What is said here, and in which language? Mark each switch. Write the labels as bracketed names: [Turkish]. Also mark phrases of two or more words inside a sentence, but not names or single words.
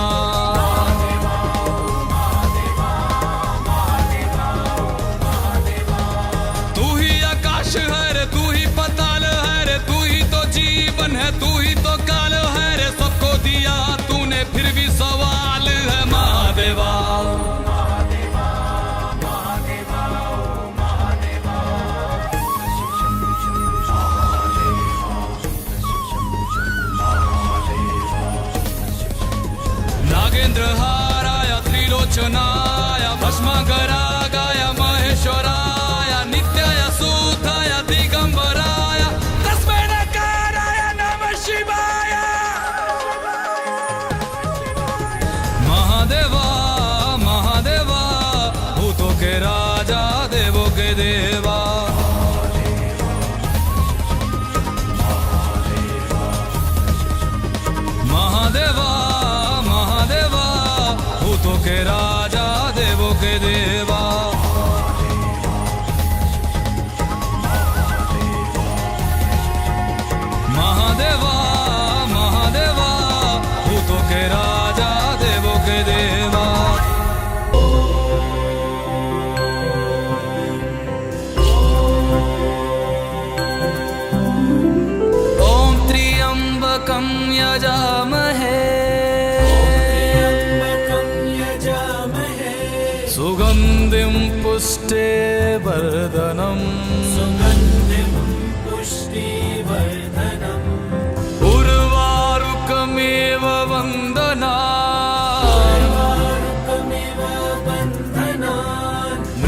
[Hindi] तू ही आकाश है रे तू ही पाताल है रे तू ही तो जीवन है तू ही तो काल है रे सबको दिया तूने फिर भी सवाल है महादेवा [Sanskrit] नागेंद्र हाराय त्रिलोचनाय भस्मागरागाय महेश्वराय नित्याय सूताय दिगंबराय तस्मै नकाराय नमः शिवाय [Hindi] महादेवा महादेवा भूतों के राजा देवों के देवा महादेवा महादेवा भूतों के राजा देवों के देवा महादेवा महादेवा भूतों के राजा देवों के देवा [Sanskrit] ओम त्र्यंबकं यजामहे सुगंधिं पुष्टिवर्धनम् उर्वारुकमेव वन्दनात्